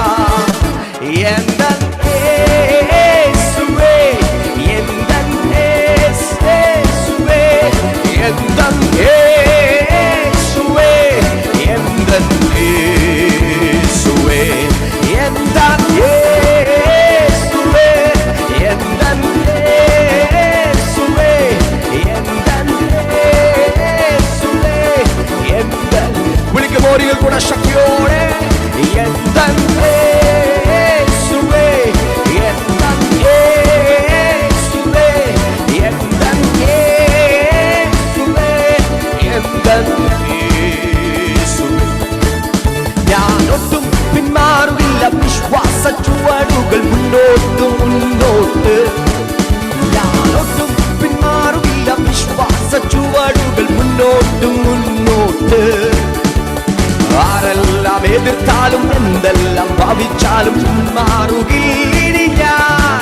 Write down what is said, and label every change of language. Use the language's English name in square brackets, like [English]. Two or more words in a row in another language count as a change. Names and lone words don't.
[Tamil] எந்தன் இயேசுவே, எந்தன் இயேசுவே, எந்தன் இயேசுவே, எந்தன் இயேசுவே, எந்தன் இயேசுவே, எந்தன் இயேசுவே, எந்தன் இயேசுவே, எந்தன் விழிக்க போறீர்கள் கூட சக்தியோடு. எந்தன் இயேசுவே, எந்தன் இயேசுவே, எந்தன் இயேசுவே, எந்தன் இயேசுவே. [Malayalam] ഞാനൊട്ടും പിന്മാറുകില്ല, വിശ്വാസ ചുവടുകൾ മുന്നോട്ട് മുന്നോട്ട്. ഞാനൊട്ടും പിന്മാറുകില്ല, വിശ്വാസ ചുവടുകൾ മുന്നോട്ട് മുന്നോട്ട്. ആരെല്ലാം എതിർത്താലും, എന്തെല്ലാം ഭാവിച്ചാലും പിന്മാറുകില്ല ഞാൻ.